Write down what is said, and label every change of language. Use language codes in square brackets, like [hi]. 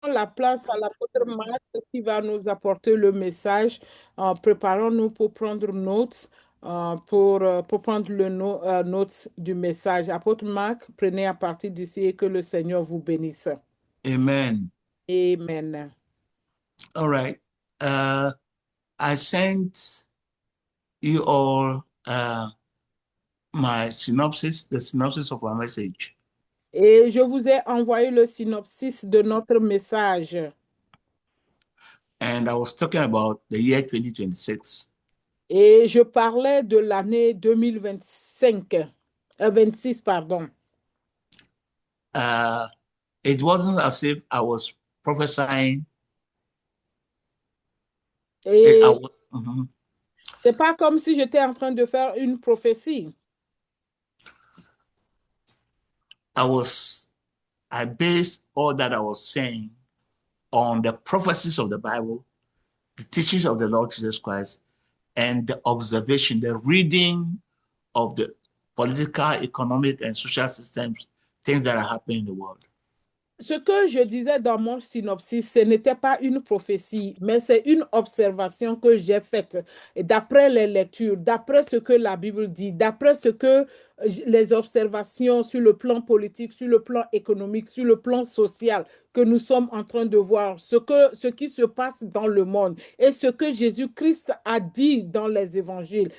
[fr] la place à l'apôtre Marc qui va nous apporter le message. Préparons-nous pour prendre notes, pour prendre notes du message. Apôtre Marc, prenez à partir d'ici et que le Seigneur vous bénisse. Amen. Amen. [en] All right. I sent you all my synopsis, the synopsis of our message. [fr] Et je vous ai envoyé le synopsis de notre message. [en] And I was talking about the year 2026. [fr] Et je parlais de l'année 2025, 26, pardon. [en] It wasn't as if I was prophesying. [fr] Et Mhm. c'est pas comme si j'étais en train de faire une prophétie. [en] I based all that I was saying on the prophecies of the Bible, the teachings of the Lord Jesus Christ, and the observation, the reading of the political, economic, and social systems, things that are happening in the world. [fr] Ce que je disais dans mon synopsis, ce n'était pas une prophétie, mais c'est une observation que j'ai faite d'après les lectures, d'après ce que la Bible dit, d'après ce que les observations sur le plan politique, sur le plan économique, sur le plan social que nous sommes en train de voir, ce qui se passe dans le monde et ce que Jésus-Christ a dit dans les évangiles.